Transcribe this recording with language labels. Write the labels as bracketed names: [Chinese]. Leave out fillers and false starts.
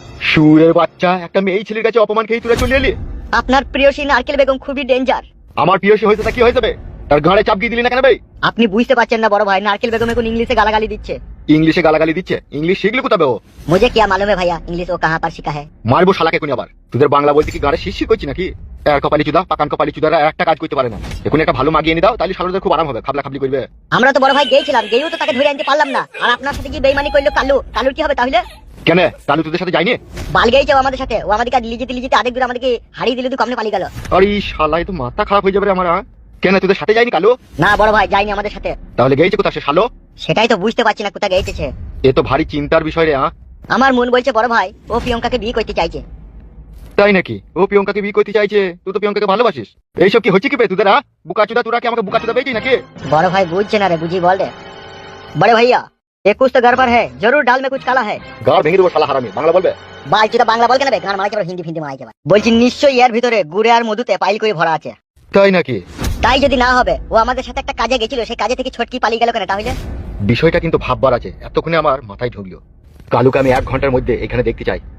[Bangla] শুয়োরের বাচ্চা, একটা মেয়ে ছেলের কাছে অপমান খেয়ে তুই চলে এলি। আপনার প্রিয়সী নারকেল বেগম খুবই ডেঞ্জার। আমার প্রিয়সী হয়েছে তা কি হয়ে যাবে? তার গাড়ে চাপ দিয়ে দিলি না কেন ভাই? আপনি বুঝতে পারছেন না বড় ভাই, নারকেল বেগম এখন इंग्लिश গালাগালি দিচ্ছে। ইংলিশে গালাগালি দিচ্ছে? ইংলিশ শিখলি কোথাবে ও? [Hindi] मुझे क्या मालूम है भैया, इंग्लिश वो कहां पर सीखा है। [Bangla] মারবো শালাকে কোনি আবার। তোদের বাংলা বলতে কি গাড়ে শিরশির করছি নাকি? এর কপালি চুদা, পাকান কপালি চুদারা একটা কাজ করতে পারে না। এখন একটা ভালো মাগিয়ে এনে দাও, তাহলে শালাদের খুব আরাম হবে, খাবলা খাবলি করবে। আমরা তো বড় ভাই গিয়েছিলাম, গিয়েও তো তাকে ধরে আনতে পারলাম না। আর আপনার সাথে কি বেইমানি করলো কালু, কালুর কি হবে তাহলে? কেন তাহলে তোদের সাথে যাইনি? বাল গিয়েছে আমাদের সাথে, ও আমাদেরকে লিজিতে লিজিতে আরেক দূর আমাদেরকে হারিয়ে দিল, তো কমনে পালিয়ে গেল। আরে শালাই তো মাথা খারাপ হয়ে যাবে রে আমার। কেন তোদের সাথে যাইনি কালো? না বড় ভাই যায়নি আমাদের সাথে। তাহলে গেইছে কোথা সে শালো? সেটাই তো বুঝতে পারছি না কোথায় গিয়েছে। এ তো ভারী চিন্তার বিষয় রে। আমার মন বলছে বড় ভাই ও প্রিয়ঙ্কাকে বিয়ে করতে চাইছে। তাই নাকি? ও প্রিয়ঙ্কাকে বিয়ে করতে চাইছে? তুই তো প্রিয়ঙ্কাকে ভালোবাসিস। এইসব কি হচ্ছে কি বে তোদের? বুকাচুদা তোরা কি আমাকে বুকাচুদা পেয়েছিস নাকি? [Hindi] बड़े भाई बुझे ना रे, बुझी बोल दे। बड़े भैया ये कुछ तो गड़बड़ है, जरूर दाल में कुछ काला है। [Bangla] গাড় ভেঙে দেবো শালা হারামি। বাংলা বলবে? বাল চুদা বাংলা বল কেন বে, গান মারাই কেবল হিন্দি ফিন্দি মারাই কেবল। বলছি নিশ্চয়ই এর ভিতরে গুড়ে আর মধুতে পাইল করে ভরা আছে। তাই নাকি? তাই যদি না হবে, ও আমাদের সাথে একটা কাজে গেছিল, সেই কাজে থেকে ছটকি পালিয়ে গেল কেন তাহলে? বিষয়টা কিন্তু ভাববার আছে। এতক্ষণে আমার মাথায় ঢুকলো। কালুকে আমি 1 ঘন্টার মধ্যে এখানে দেখতে চাই।